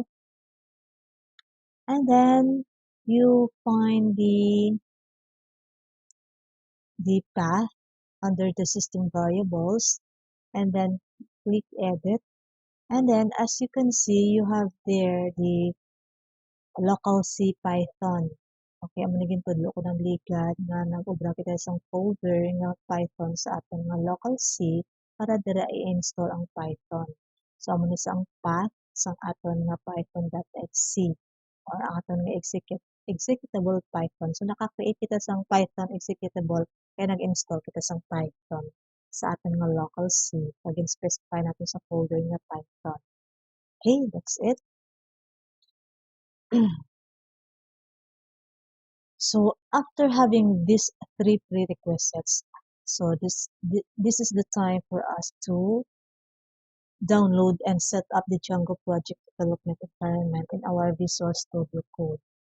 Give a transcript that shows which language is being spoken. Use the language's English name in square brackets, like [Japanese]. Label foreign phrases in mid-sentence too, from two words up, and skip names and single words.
[English] And then you find the path under the system variables and then click edit. And then as you can see, you have there the local C Python. [Hiligaynon] Okay, amo naging tudlo ko ng ligad nga nag-ubra kita isang folder nga Python sa aton nga local C para dira i-install ang Python. So amo ni sa ang path sa aton nga python.exe or ang aton nga executable Python. So naka-create kita sang Python executable kaya nag-install kita sang Python sa aton nga local C. Pag-specify natin sa folder nga Python. [English] Okay, that's it. So after having these 3 prerequisites, so this is the time for us to download and set up the Django project development environment in our Visual Studio Code.